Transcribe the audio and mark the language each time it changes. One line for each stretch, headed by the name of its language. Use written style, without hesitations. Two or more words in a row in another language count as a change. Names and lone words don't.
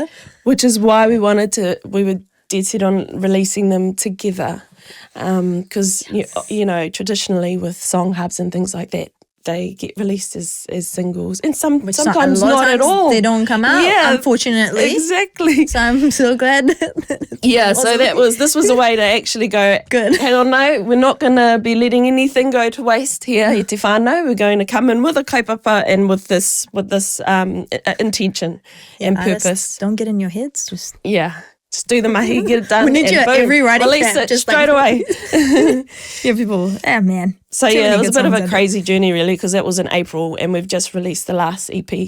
English: which is why we were dead set on releasing them together, because traditionally with song hubs and things like that, they get released as singles, and sometimes not at all. They don't come out, unfortunately. Exactly. So I'm so glad. So this was a way to actually go, good. Hang on, no, we're not going to be letting anything go to waste here,
Māori: i te whānau.
English: We're going to come in with a kaupapa and with this intention and purpose. Don't get in your heads. Just do the mahi, get it done. We need you at every writing release camp, it just straight away. People, man. So it was a bit of a crazy journey really, because that was in April, and we've just released the last EP.